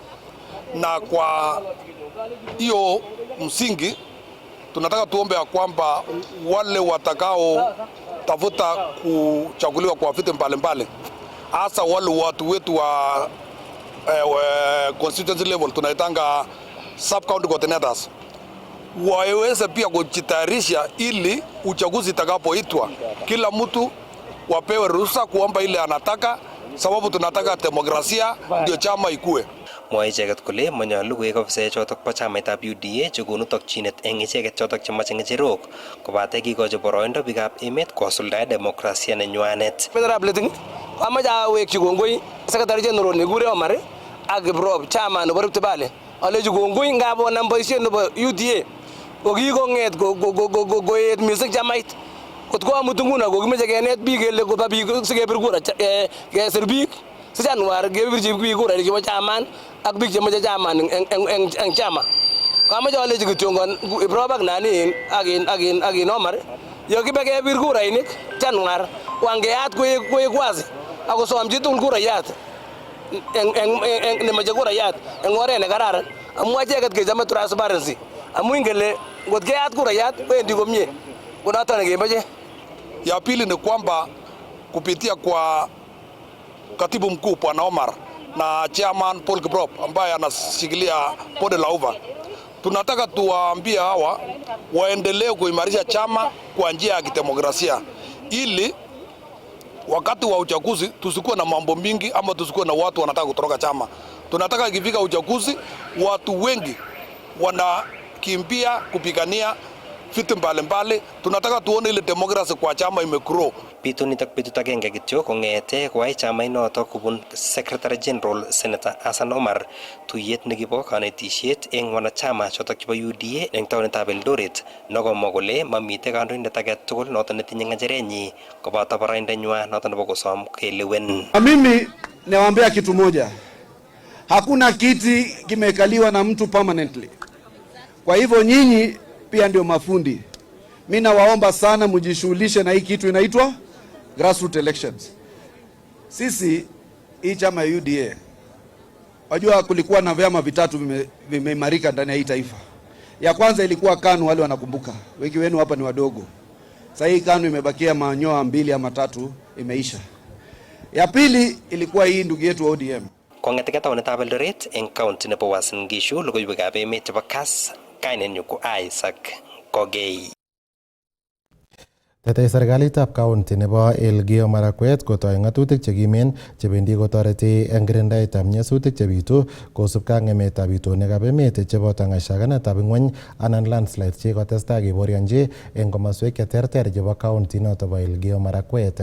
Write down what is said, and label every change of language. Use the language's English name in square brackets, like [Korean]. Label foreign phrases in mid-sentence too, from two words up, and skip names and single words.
[Swahili] Na kwa hiyo msingi tunataka tuombe ya kwamba wale watakao tafuta kuchaguliwa kwa viti mbalimbali, hasa wale watu wetu wa [English] constituency level [Swahili] tunaitanga [English] sub county coordinators, [Swahili] waweze pia kujitayarisha ili uchaguzi itakapoitwa kila mtu wapewe ruhusa kuomba ile anataka, sababu tunataka demokrasia ndio chama ikue. [Kalenjin] Mwae icheket kole manyolu koek ofisaek chotok bo chamaitab UDA chekonu tokchinet eng icheket chotok chemoche ng'echerok kobate kikochi boroindo biikab emet kosuldae demokrasia nenywanet. Federal Plating amache awekchi kongoi [English] Secretary General [Kalenjin] nekure Omar ak Kiprop chama nebo Rift Valley. Alechi kongoi ngap onam boisiet nebo UDA kokikong'et koet mising chamait. Kot ko amut nguno kokimeche kenet biik kele koba biik sikebir kura kesir biik si Januar kebirchi biik kura chebo chaman ak biik chemoche chaman eng chama. Kamache alechi kityongon Kiprop ak nani akin Omar yo kibe kebir kurainik Januar wangeat koek wazi akosom chitugul kurayat nemoche kurayat en oret nekararan amu acheket kechome transparency amu ingele ngot keyat kurayat wendi komie konoto nekemoche. [Swahili] Ya pili ni kwamba kupitia kwa katibu mkuu Bwana Omar na chairman Paul Kiprop ambaye anashikilia bonde la uva, tunataka tuwaambie hawa waendelee kuimarisha chama kwa njia ya kidemokrasia ili wakati wa uchaguzi tusikuwe na mambo mingi ama tusikuwe na watu wanataka kutoroka chama. Tunataka ikifika uchaguzi watu wengi wanakimbia kupigania viti mbalimbali. Tunataka tuone ile democracy kwa chama imegrow. [Kalenjin] Bitunitak betut agenge kityo kong'ete koai chamainoto kubun Secretary General Senator Hassan Omar tuyet nekibo kanetisiet eng wanachama chotok chebo UDA eng taonitab Eldoret nokomwa kole mamite kandoindet age tugul noto netinye ng'echerenyi koboto baraindenywa noto nebo kosom kelewen. [Swahili] Mimi nawaambia kitu moja, hakuna kiti kimekaliwa na mtu permanently. Kwa hivyo nyinyi pia ndio mafundi. Mimi nawaomba sana mjishughulishe na hii kitu inaitwa [English] grassroots elections. [Swahili] Sisi hii chama ya UDA, wajua kulikuwa na vyama vitatu vimeimarika ndani ya hii taifa. Ya kwanza ilikuwa KANU, wale wanakumbuka. Wengi wenu hapa ni wadogo. Sasa hii KANU imebakia manyoa 2 ama 3 imeisha. Ya pili ilikuwa hii ndugu yetu wa ODM. [Kalenjin] Kong'ete taonitab Eldoret eng county nebo Uasin Gishu logoiwekab emet chebo Kass, kainenyu ko Isaac Kogei. Tetei serikalitab county nebo Elgeyo Marakwet kotoi ng'atutik chekimen chebendi kotoreti eng kirindaetab nyasutik chebitu kosubkei ak ng'emetab itonwekab emet cheboto ng'ashakanetab ing'weny anan landslides chekotestai keborionji eng komoswek cheterter chebo county noto bo Elgeyo Marakwet.